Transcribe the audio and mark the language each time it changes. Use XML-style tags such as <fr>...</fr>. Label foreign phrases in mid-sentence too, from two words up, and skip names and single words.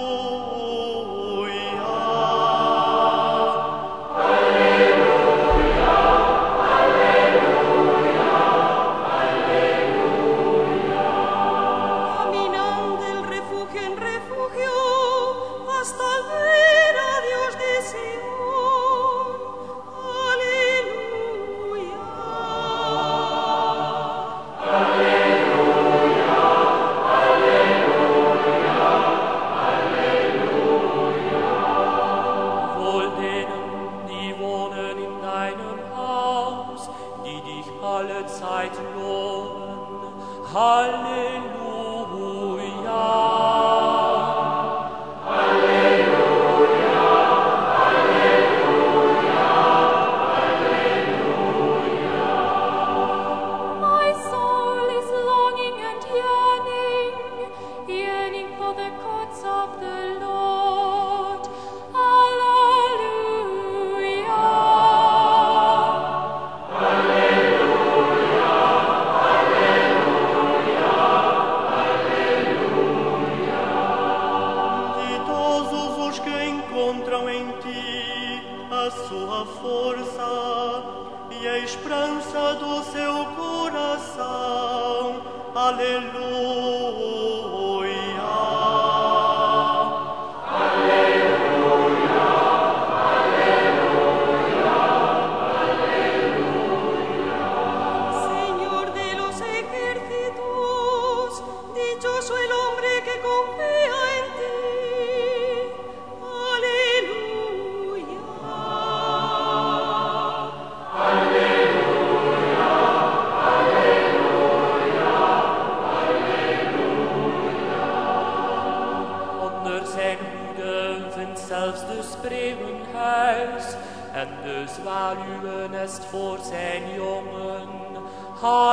<es>Caminando del refugio en refugio hasta ver a Dios de Sion. Aleluya.</es> <de>Wohl denen, die wohnen in deinem Haus, die dich alle Zeit loben. Halleluja.</de> <en>My soul is longing and yearning for the courts of the Lord. Alleluia.</en> <pt>Ditosos os que encontram em ti a sua força e a esperança do seu coração. Aleluia.</pt> <es>Señor de los ejércitos, dichoso el hombre que confía en ti. Aleluya.</es> <nl>Onder zijn hoede vindt zelfs de spreeuwen huis, en de zwaluwennest voor zijn jongen.</nl>